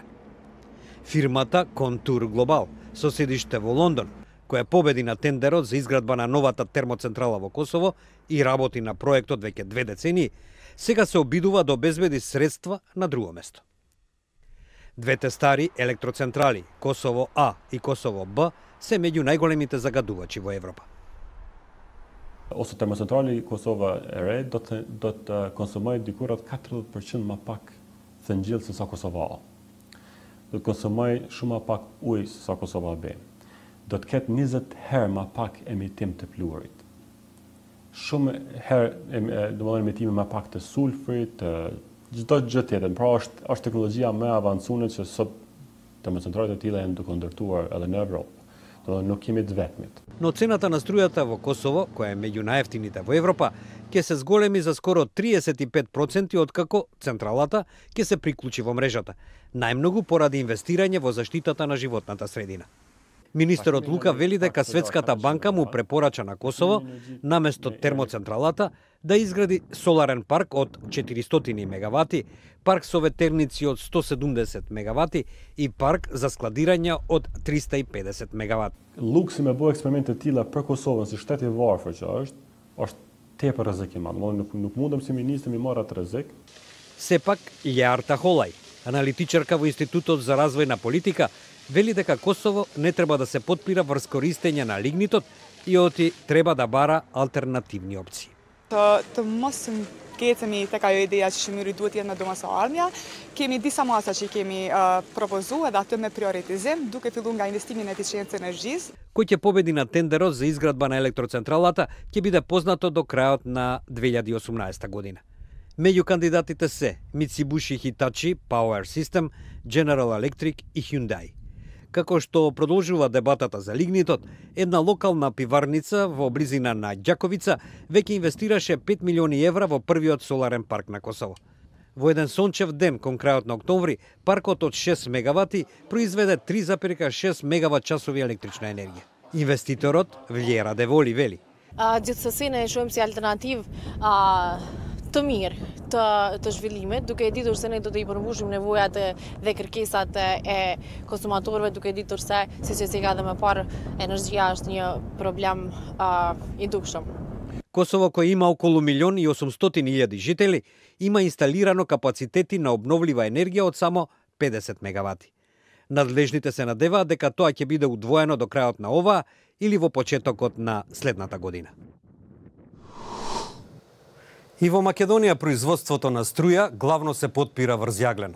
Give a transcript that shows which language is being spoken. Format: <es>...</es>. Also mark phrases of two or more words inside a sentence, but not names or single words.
<mk>Фирмата Контур Глобал, со седиште во Лондон, која победи на тендерот за изградба на новата термоцентрала во Косово и работи на проектот веќе 2 децении, сега се обидува да обезбеди средства на друго место. Двете стари електроцентрали, Косово А и Косово Б, се меѓу најголемите загадувачи во Европа.</mk> <sq>Ose termocentrali Kosova e re do të konsumojë dikur rreth 40% më pak thëngjell se sa Kosova A. Do të konsumojë shumë më pak ujë se sa Kosova B. Do të ketë 20 herë më pak emitim të pluhurit. Shumë herë domethënë emitime më pak të sulfurit, çdo gjë tjetër. Pra është teknologjia më e avancuar që sot termocentralet e tilla janë duke ndërtuar edhe në Evropë. Nuk kemi të vetmit.</sq> <mk>Но цената на струјата во Косово, која е меѓу најефтините во Европа, ќе се зголеми за скоро 35% откако централата ќе се приклучи во мрежата, најмногу поради инвестирање во заштитата на животната средина. Министерот Лука вели дека Светската банка му препорача на Косово, наместо термоцентралата, да изгради соларен парк од 400 мегавати, парк со ветерници од 170 мегавати и парк за складирање од 350 мегавати.</mk> <sq>Luksi me bëu eksperimente të tilla për Kosovën si shtet i varfër që është tepër rrezik i madh. Nuk mundem si ministër mi marr atë rrezik.</sq> <mk>Сепак, Лјарта Холај, аналитичарка во Институтот за развојна политика, вели дека Косово не треба да се подпира врз користење на лигнитот и оти треба да бара алтернативни опции.</mk> <sq>Të mos ngecemi tek ajo ideja që shëmyri duhet jetë me domosdoshmëria, kemi disa masa që kemi propozuar edhe atë me prioritizim, duke filluar nga investimi në eficiencë energjisë.</sq> <mk>Кој ќе победи на тендерот за изградба на електроцентралата ќе биде познато до крајот на 2018 година. Меѓу кандидатите се Mitsubishi Hitachi Power System, General Electric и Hyundai. Како што продолжува дебатата за лигнитот, една локална пиварница во близина на Ѓаковица веќе инвестираше 5 милиони евра во првиот соларен парк на Косово. Во еден сончев ден кон крајот на октомври, паркот од 6 мегавати произведе 3,6 мегават часови електрична енергија. Инвеститорот Влера Деволи вели:</mk> <sq>Gjithsesi ne shohim si alternativë të mirë të zhvillimit, duke e ditur se ne do të i përmbushim nevojat dhe kërkesat e konsumatorëve, duke e ditur se siç e ka dhe më parë, energjia është një problem i dukshëm.</sq> <mk>Косово, кој има околу 1.800.000 жители, има инсталирано капацитети на обновлива енергија од само 50 мегавати. Надлежните се надеваат дека тоа ќе биде удвоено до крајот на оваа или во почетокот на следната година. И во Македонија производството на струја главно се подпира врз јагленот.</mk>